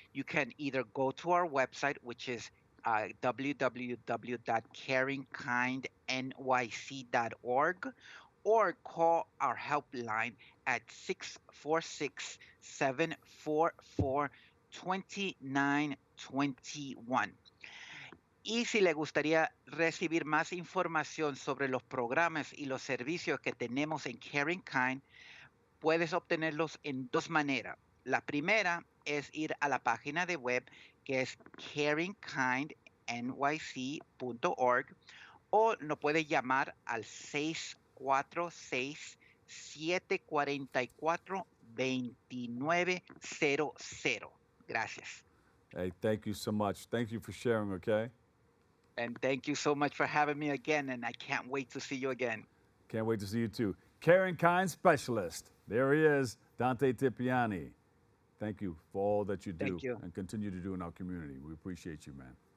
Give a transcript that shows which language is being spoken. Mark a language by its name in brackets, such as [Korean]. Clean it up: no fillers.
[English] You can either go to our website, which is www.caringkindnyc.org, or call our helpline at 646-744-2921. [Spanish] Y si le gustaría recibir más información sobre los programas y los servicios que tenemos en Caring Kind, puedes obtenerlos en dos maneras. La primera es ir a la página de web, que es caringkindnyc.org, o nos puede llamar al 646-744-2900. Gracias. [English] Hey, thank you so much. Thank you for sharing, okay? And thank you so much for having me again, and I can't wait to see you again. Can't wait to see you too. Care and Kind Specialist. There he is, Dante Tipiani. Thank you for all that you do Thank you. and continue to do in our community. We appreciate you, man.